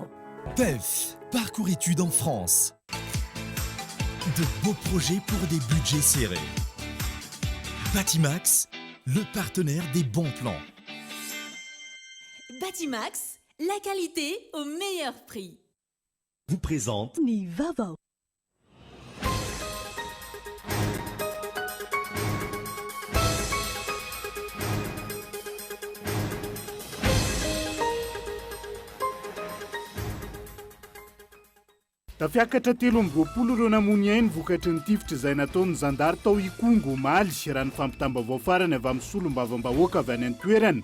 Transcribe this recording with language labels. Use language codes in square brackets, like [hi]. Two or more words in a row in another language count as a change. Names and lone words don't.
[fr] PEF, parcours études en France. De beaux projets pour des budgets serrés. Batimax, le partenaire des bons plans. Batimax, la qualité au meilleur prix. Vous présente [mg] Ni vavao. Tafiakatra 13 ireo namony ainy vokatry ny tifitra izay nataon'ny zandary tao Ikongo omaly raha ny fampitambavao farany avy amin'ny solombavam-bahoaka avy any an-toerana.